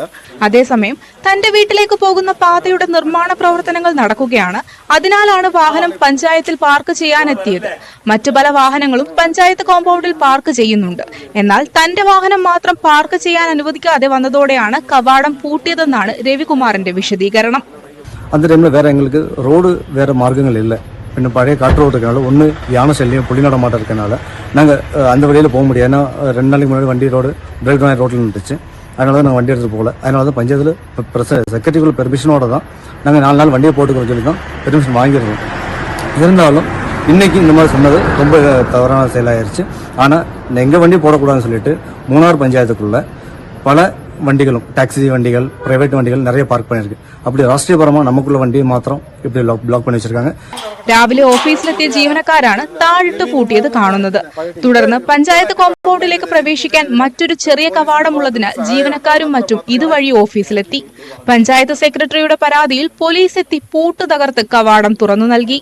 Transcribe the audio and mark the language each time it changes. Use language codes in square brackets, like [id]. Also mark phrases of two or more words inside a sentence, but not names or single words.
[ml] അതേസമയം തന്റെ വീട്ടിലേക്ക് പോകുന്ന പാതയുടെ നിർമ്മാണ പ്രവർത്തനങ്ങൾ നടക്കുകയാണ്. അതിനാലാണ് വാഹനം പഞ്ചായത്തിൽ പാർക്ക് ചെയ്യാനെത്തിയത്. മറ്റു പല വാഹനങ്ങളും പഞ്ചായത്ത് കോമ്പൗണ്ടിൽ പാർക്ക് ചെയ്യുന്നുണ്ട്. എന്നാൽ തന്റെ വാഹനം മാത്രം പാർക്ക് ചെയ്യാൻ അനുവദിക്കാതെ വന്നതോടെയാണ് കവാടം പൂട്ടിയതെന്നാണ് രവികുമാറിന്റെ വിശദീകരണം. [ta] அந்த டைமில் வேறு எங்களுக்கு ரோடு வேறு மார்க்கங்கள் இல்லை. பின்ன பழைய காற்று ரோடு இருக்கனால ஒன்று யானை சல்லியம் புள்ளி நடமாட்டம் இருக்கனால நாங்கள் அந்த வழியில் போக முடியாது. ஏன்னா 2 நாளைக்கு முன்னாடி வண்டி பிரேக் டவுன் ரோட்டில் நின்றுச்சு. அதனால தான் நாங்கள் வண்டி எடுத்துகிட்டு போகல. அதனால தான் பஞ்சாயத்தில் செக்ரட்டரிக்குள்ள பெர்மிஷனோட தான் நாங்கள் 4 நாள் வண்டியை போட்டுக்கிறோம் சொல்லி தான் பெர்மிஷன் வாங்கிடுறோம். இருந்தாலும் இன்றைக்கி இந்த மாதிரி சொன்னது ரொம்ப தவறான செயலாயிருச்சு. ஆனால் எங்கள் வண்டி போடக்கூடாதுன்னு சொல்லிட்டு மூணார் பஞ்சாயத்துக்குள்ளே பல [ml] വണ്ടികളും ടാക്സി വണ്ടികൾ പ്രൈവറ്റ് വണ്ടികൾ നിറയെ പാർക്ക് [ta] பண்ணிருக்கு. அப்படி [ml] രാഷ്ട്രീയപരമായി നമുക്കുള്ള വണ്ടി മാത്രം [ta] இப்படி ബ്ലോക്ക് பண்ணி வச்சிருக்காங்க. [ml] രാവിലെ ഓഫീസിലെത്തിയ ജീവനക്കാരാണ് താഴിട്ട് പൂട്ടിയത് കാണുന്നത്. തുടർന്ന് പഞ്ചായത്ത് കോമ്പൗണ്ടിലേക്ക് പ്രവേശിക്കാൻ മറ്റൊരു ചെറിയ കവാടമുള്ളതിന് ജീവനക്കാരും മറ്റും ഇതുവഴി ഓഫീസിലെത്തി. പഞ്ചായത്ത് സെക്രട്ടറിയുടെ പരാതിയിൽ പോലീസ് എത്തി പൂട്ട് തകർത്ത് കവാടം തുറന്നു നൽകി.